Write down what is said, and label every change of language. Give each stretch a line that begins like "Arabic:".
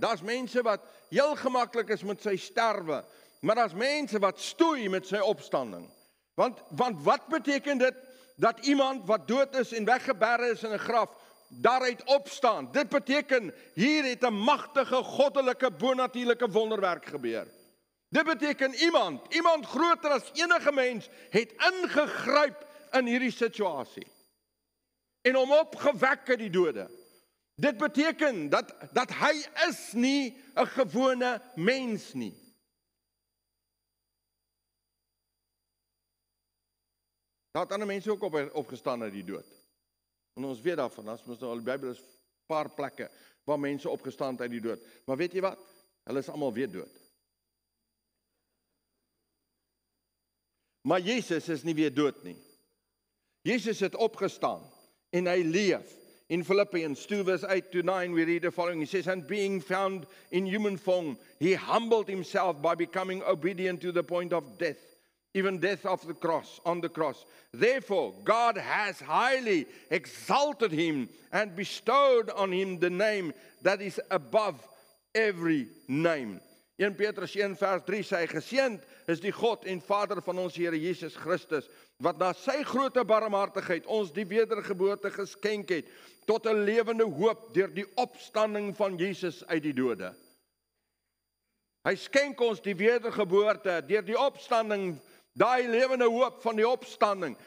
Afrikaans: Daar's mense wat heel gemaklik is met sy sterwe, maar daar's mense wat stoei met sy opstanding. Want wat beteken dit dat iemand wat dood is en weggeberre is in 'n graf daaruit opstaan? Dit beteken hier het 'n magtige goddelike bonatuurlike wonderwerk gebeur. Dit beteken iemand groter as enige mens het ingegryp in hierdie situasie en hom opgewek uit die dode. Dit beteken dat hy is nie 'n gewone mens nie. Daar het ander mense ook opgestaan uit die dood. En ons weet daarvan, as ons nou al die Bybel is 'n paar plekke waar mense opgestaan het uit die dood. Maar weet jy wat? Hulle is almal weer dood. Maar Jesus is nie weer dood nie. Jesus het opgestaan en hy leef.
English: In Philippians 2 verse 8 to 9 we read the following. He says, "And being found in human form, he humbled himself by becoming obedient to the point of death, even death of the cross, on the cross. Therefore, God has highly exalted him and bestowed on him the name that is above every name."
Afrikaans: 1 Petrus 1 vers 3 sê, "Geseënd is die God en Vader van ons Here Jesus Christus, wat na sy groote barmhartigheid ons die wedergeboorte geskenk het, tot 'n lewende hoop deur die opstanding van Jesus uit die dode." Hy skenk ons die wedergeboorte deur die opstanding, daai lewende hoop van die opstanding.